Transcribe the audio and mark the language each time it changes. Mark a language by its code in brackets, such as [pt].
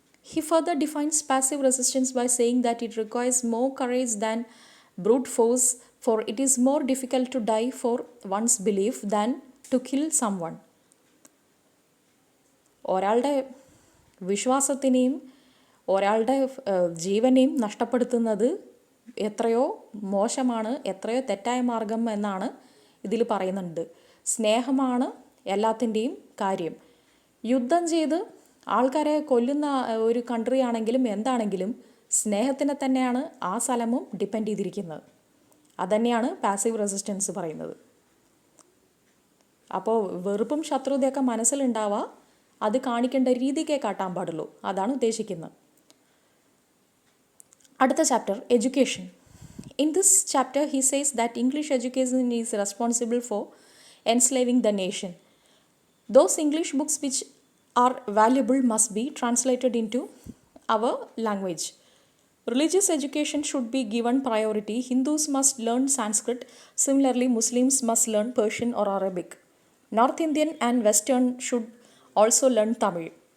[en] He further defines passive resistance by saying that it requires more courage than brute force, for it is more difficult to die for one's belief than to kill someone. [ml] ഒരാളുടെ വിശ്വാസത്തിനെയും ഒരാളുടെ ജീവനെയും നഷ്ടപ്പെടുത്തുന്നത് എത്രയോ മോശമാണ്, എത്രയോ തെറ്റായ മാർഗം എന്നാണ് ഇതിൽ പറയുന്നുണ്ട്. സ്നേഹമാണ് എല്ലാത്തിൻ്റെയും കാര്യം. യുദ്ധം ചെയ്ത് ആൾക്കാരെ കൊല്ലുന്ന ഒരു കൺട്രി ആണെങ്കിലും എന്താണെങ്കിലും സ്നേഹത്തിനെ തന്നെയാണ് ആ സ്ഥലവും ഡിപ്പെൻഡ് ചെയ്തിരിക്കുന്നത്. അതുതന്നെയാണ് പാസീവ് റെസിസ്റ്റൻസ് പറയുന്നത്. അപ്പോൾ വെറുപ്പും ശത്രുതയൊക്കെ മനസ്സിലുണ്ടാവുക, അത് കാണിക്കേണ്ട രീതിക്കേ കാട്ടാൻ പാടുള്ളൂ, അതാണ് ഉദ്ദേശിക്കുന്നത്. അടുത്ത chapter, education. [en] In this chapter he says that English education is responsible for enslaving the nation. Those English books which are valuable must be translated into our language. Religious education should be given priority. Hindus must learn Sanskrit. Similarly, Muslims must learn Persian or Arabic. North Indian and Western should also learn Tamil.